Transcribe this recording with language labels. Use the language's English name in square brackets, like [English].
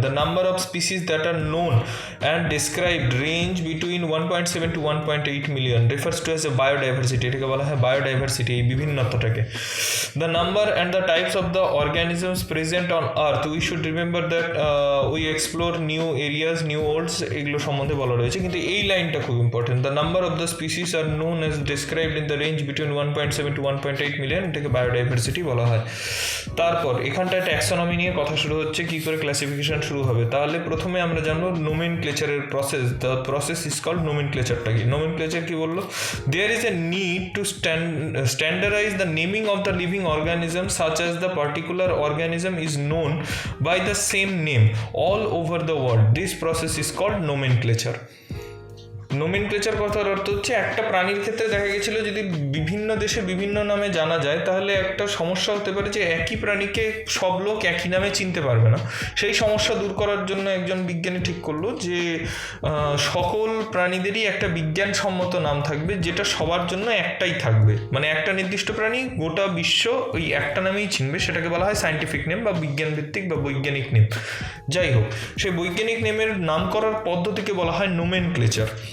[English] The number of species that are known and described range between 1.7 to 1.8 million refers to as a biodiversity. [Bangla] এটাকে বলা হয় biodiversity, এই বিভিন্নতাটাকে। [English] The number and the types of the organisms present on earth, we should remember that we explore new areas, new worlds, [Bangla] এগুলো সম্বন্ধে বলা রয়েছে, কিন্তু এই লাইনটা খুব important. [English] The number of the species are known as described in the range between 1.7 to 1.8 million, [Bangla] এটাকে biodiversity বলা হয়। তারপর এখানটায় ট্যাক্সোনমি নিয়ে কথা শুরু হচ্ছে, কি করে ক্লাসিফিকেশন শুরু হবে। তাহলে প্রথমে আমরা জানবো নোমেনক্লেচারের process. [English] the process is called [Bangla] নোমেনক্লেচারটা কি। নোমেনক্লেচার কি বললো, [English] There is a need to standardise the naming of the living organism such as the particular organism is known by the same name all over the world. This process is called nomenclature. [Bangla] Nomenclature কথার অর্থ হচ্ছে একটা প্রাণীর ক্ষেত্রে দেখা গেছিল যদি বিভিন্ন দেশে বিভিন্ন নামে জানা যায় তাহলে একটা সমস্যা হতে পারে যে একই প্রাণীকে সব লোক একই নামে চিনতে পারবে না। সেই সমস্যা দূর করার জন্য একজন বিজ্ঞানী ঠিক করলো যে সকল প্রাণীদেরই একটা বিজ্ঞানসম্মত নাম থাকবে যেটা সবার জন্য একটাই থাকবে, মানে একটা নির্দিষ্ট প্রাণী গোটা বিশ্ব ওই একটা নামেই চিনবে, সেটাকে বলা হয় সায়েন্টিফিক নেম বা বিজ্ঞান ভিত্তিক বা বৈজ্ঞানিক নেম। যাই হোক, সেই বৈজ্ঞানিক নেমের নাম করার পদ্ধতিকে বলা হয় নোমেনক্লেচার।